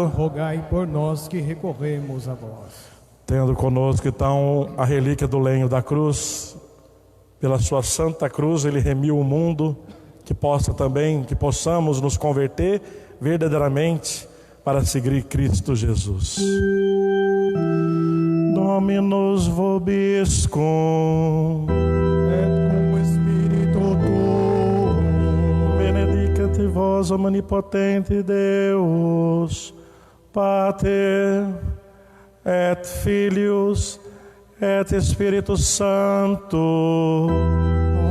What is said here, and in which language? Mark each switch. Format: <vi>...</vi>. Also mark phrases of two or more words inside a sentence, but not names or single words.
<pt>rogai por nós que recorremos a vós. Tendo conosco então a relíquia do lenho da cruz, pela sua santa cruz ele remiu o mundo, que possamos nos converter verdadeiramente para seguir Cristo Jesus.</pt> <la>Dominus vobiscum, et cum spiritu tuo, benedicat vos omnipotente Deus, Pater et Filius et Spiritus Sanctus.</la>